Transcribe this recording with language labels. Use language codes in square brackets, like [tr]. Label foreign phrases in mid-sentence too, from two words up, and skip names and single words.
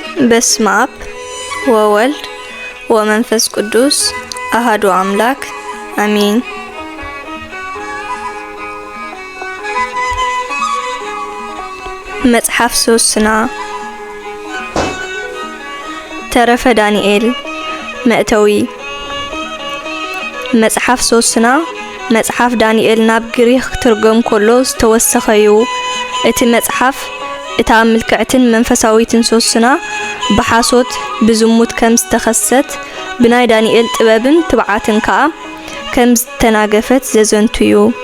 [gez] በስመ አብ ወወልድ ወመንፈስ ቅዱስ አሐዱ አምላክ አሜን። መጽሐፍ ሶስና [ti] ተረፈ ዳንኤል መእተዊ መጽሐፍ ሶስና መጽሐፍ ዳንኤል ናብ ግሪክ ትርጉም ኮሎ ዝተወሰኸዩ እቲ መጽሐፍ እታ ምልክዕትን መንፈሳዊትን ሶስና በሐሶት ብዝሙት ከም ዝተኸሰት ብናይ ዳንኤል ጥበብን ትብዓትን ከዓ ከም ዝተናገፈት ዘዘንቱዩ